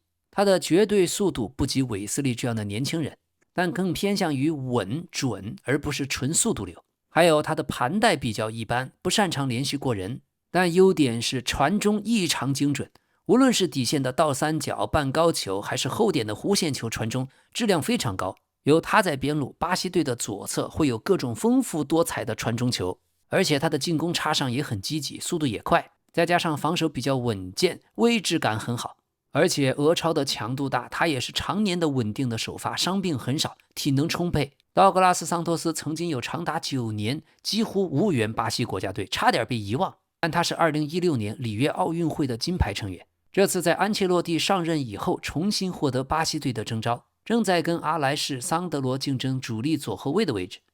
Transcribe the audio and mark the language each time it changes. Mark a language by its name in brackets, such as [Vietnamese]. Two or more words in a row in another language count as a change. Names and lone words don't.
[Chinese] 他的絕對速度不及韋斯利這樣的年輕人，但更偏向於穩準，而不是純速度流。還有他的盤帶比較一般，不擅長連續過人，但優點是傳中異常精準。無論是底線的倒三角、半高球，還是後點的弧線球傳中，質量非常高。有他在邊路，巴西隊的左側會有各種豐富多彩的傳中球，而且他的進攻插上也很積極，速度也快，再加上防守比較穩健，位置感很好。而且俄超的強度大，他也是常年的穩定的首發，傷病很少，体能充沛。道格拉斯·桑托斯曾經有長達9年幾乎無緣巴西國家隊，差點被遺忘，但他是2016年里約奧運會的金牌成員。這次在安切洛蒂上任以後，重新獲得巴西隊的徵召，正在跟阿萊什·桑德羅競爭主力左後衛的位置。